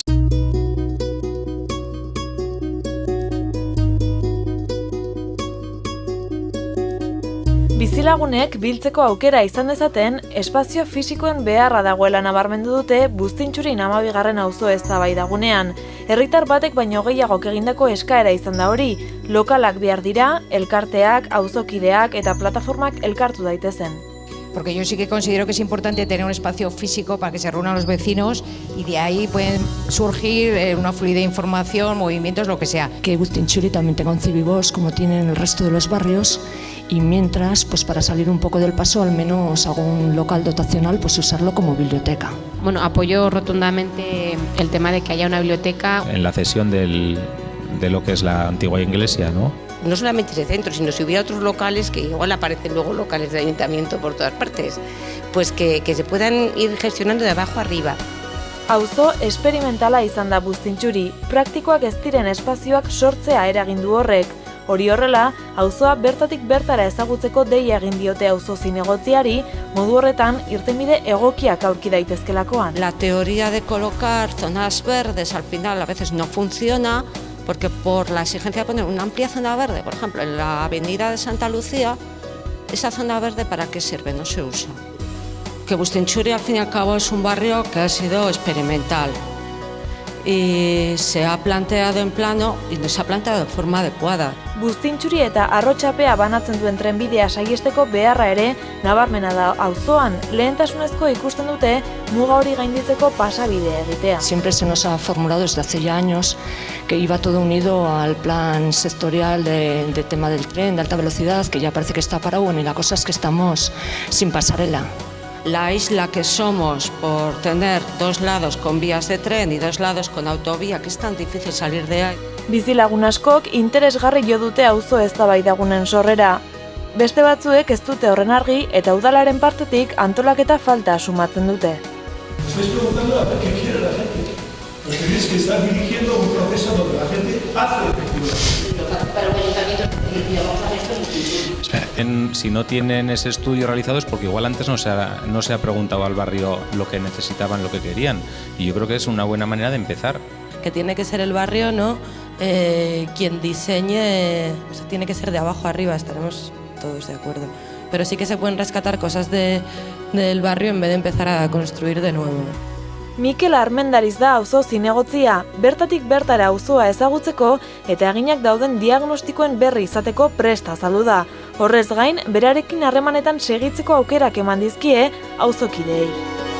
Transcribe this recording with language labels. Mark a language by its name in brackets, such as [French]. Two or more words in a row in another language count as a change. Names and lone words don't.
[Basque] Bizilagunek biltzeko aukera izan dezaten, espazio fisikoen beharra dagoela nabarmendu dute Buztintxurin 12. auzo eztabaidagunean. Herritar batek baino gehiagok egindako eskaera izan da hori, lokalak behar dira, elkarteak, auzokideak eta plataformak elkartu daitezen. [Spanish] Porque yo sí que considero que es importante tener un espacio físico para que se reúnan los vecinos y de ahí pueden surgir una fluidez de información, movimientos, lo que sea. Que Buztintxuri también tenga un cibibos como tienen el resto de los barrios y mientras, pues para salir un poco del paso, al menos algún local dotacional, pues usarlo como biblioteca. Bueno, apoyo rotundamente el tema de que haya una biblioteca. En la cesión de lo que es la antigua iglesia, ¿no? No solamente ese centro, sino si hubiera otros locales, que igual aparecen luego locales de ayuntamiento por todas partes, pues que se puedan ir gestionando de abajo arriba. [Basque] Auzo esperimentala izan da Buztintxuri, praktikoak ez diren espazioak sortzea eragin du horrek. Hori horrela, auzoa bertatik bertara ezagutzeko deia egin diote auzo zinegotziari, modu horretan irtenbide egokiak aurki daitezkelakoan. [Spanish] La teoría de colocar zonas verdes al final a veces no funciona, porque por la exigencia de poner una amplia zona verde, por ejemplo, en la avenida de Santa Lucía, esa zona verde ¿para qué sirve? No se usa. Que Buztintxuri al fin y al cabo es un barrio que ha sido experimental y se ha planteado en plano y no se ha planteado de forma adecuada. [Basque] Buztintxuri eta Arrotxapea banatzen duen trenbidea saihesteko beharra ere nabarmena da auzoan, lehentasunezko ikusten dute muga hori gainditzeko pasabide egitea. [Spanish] Siempre se nos ha formulado desde hace ya años que iba todo unido al plan sectorial de tema del tren de alta velocidad, que ya parece que está parado, bueno, y la cosa es que estamos sin pasarela. La isla que somos por tener dos lados con vías de tren y dos lados con autovía, que es tan difícil salir de ahí. [Basque] Bizilagun askok interesgarri jo dute auzo eztabaidagunen sorrera. Beste batzuek ez dute horren argi eta udalaren partetik antolaketa falta sumatzen dute. [Spanish] Estáis preguntando a ver qué quiere la gente. Pues tenéis que estar dirigiendo un proceso donde la gente hace efectivamente. Si no tienen ese estudio realizado es porque igual antes no se ha preguntado al barrio lo que necesitaban, lo que querían. Y yo creo que es una buena manera de empezar. Que tiene que ser el barrio, ¿no? Quien diseñe, o sea, tiene que ser de abajo arriba, estaremos todos de acuerdo. Pero sí que se pueden rescatar cosas del barrio en vez de empezar a construir de nuevo. [Basque] Mikel Armendariz da auzo zinegotzia, bertatik bertara auzoa ezagutzeko eta eginak dauden diagnostikoen berri izateko prest azaldu da. Horrez gain, berarekin harremanetan segitzeko aukerak eman dizkie auzokideei.